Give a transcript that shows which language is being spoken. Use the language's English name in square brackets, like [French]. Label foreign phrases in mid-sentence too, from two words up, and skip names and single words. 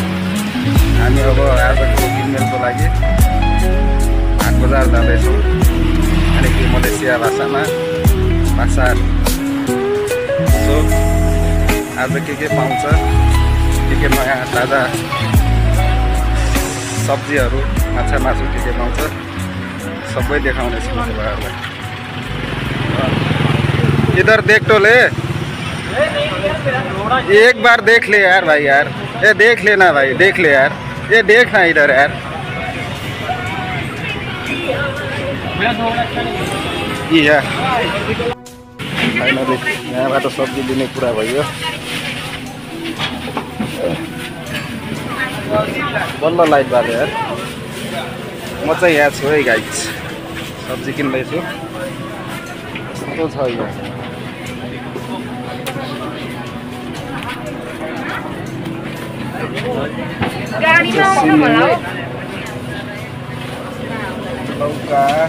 [Nepali] हामी अब आजको किनमेलको लागि हाट बजार जाँदैछौँ, अनि कि मलेसिया भाषामा पासार। सो आज के पाउँछ, के नयाँ ताजा सब्जीहरू, माछा मासु के पाउँछ सबै देखाउने छु तपाईँहरूलाई। [Hindi] इधर देख तो ले, एक बार देख ले यार भाई यार, ये देख लेना भाई, देख ले यार, ये देखना इधर यार। [Nepali] यहाँ फाइनली यहाँबाट सब्जी लिने कुरा भयो। बल्ल लाइट बाल्यो यार। म चाहिँ यहाँ छु है गाइज, सब्जी किन्दैछु। कस्तो छ यहाँ लौका।